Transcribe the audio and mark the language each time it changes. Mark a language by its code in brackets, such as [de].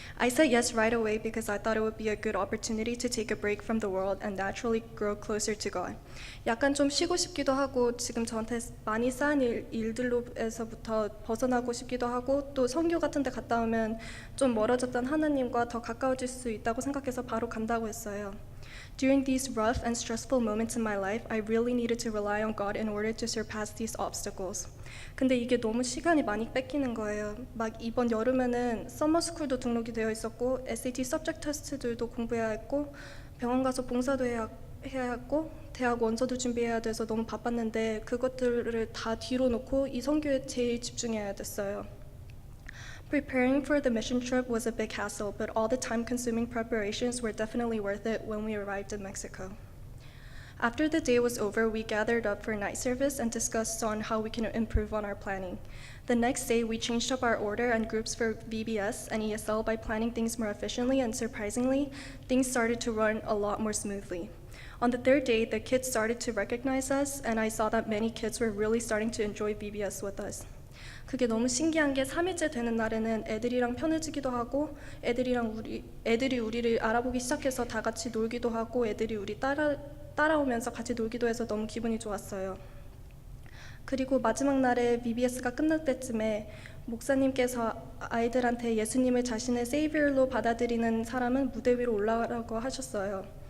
[en] I said yes right away because I thought it would be a good opportunity to take a break from the world and naturally grow closer to God. [ko] 약간 좀 쉬고 싶기도 하고 지금 저한테 많이 쌓인 일들로에서부터 벗어나고 싶기도 하고 또 선교 같은 데 갔다 오면 좀 멀어졌던 하나님과 더 가까워질 수 있다고 생각해서 바로 간다고 했어요. [en] During these rough and stressful moments in my life, I really needed to rely on God in order to surpass these obstacles. [ko] 근데 이게 너무 시간이 많이 뺏기는 거예요. 막 이번 여름에는 서머스쿨도 등록이 되어 있었고 SAT 서브젝트 테스트들도 공부해야 했고 병원 가서 봉사도 해야 했고 대학 원서도 준비해야 돼서 너무 바빴는데 그것들을 다 뒤로 놓고 이 선교에 제일 집중해야 됐어요. [en] Preparing for the mission trip was a big hassle, but all the time-consuming preparations were definitely worth it when we arrived in Mexico. After the day was over, we gathered up for night service and discussed on how we can improve on our planning. The next day, we changed up our order and groups for VBS and ESL by planning things more efficiently, and surprisingly, things started to run a lot more smoothly. On the third day, the kids started to recognize us, and I saw that many kids were really starting to enjoy VBS with us. [ko] 그게 너무 신기한 게 3일째 되는 날에는 애들이랑 편해지기도 하고 애들이 우리를 알아보기 시작해서 다 같이 놀기도 하고 애들이 우리 따라오면서 같이 놀기도 해서 너무 기분이 좋았어요. 그리고 마지막 날에 VBS가 끝날 때쯤에 목사님께서 아이들한테 예수님을 자신의 세이비어로 받아들이는 사람은 무대 위로 올라가라고 하셨어요.